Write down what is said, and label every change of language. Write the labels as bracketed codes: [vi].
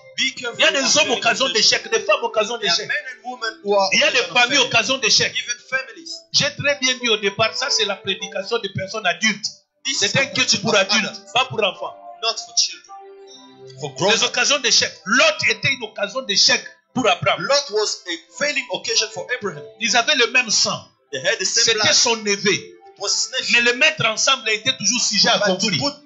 [fr] Il y a des hommes occasions d'échec, des femmes occasions d'échec. Il y a des familles occasions d'échec. J'ai très bien dit au départ, ça c'est la prédication des personnes adultes. C'est un culte pour adultes, pas pour enfants. [en] Not for children. [fr] Les occasions d'échec. Lot était une occasion d'échec pour Abraham. [en] Lot was a failing occasion for Abraham. [fr] Ils avaient le même sang. C'était son neveu. Mais le mettre ensemble a été toujours sujet à conflit.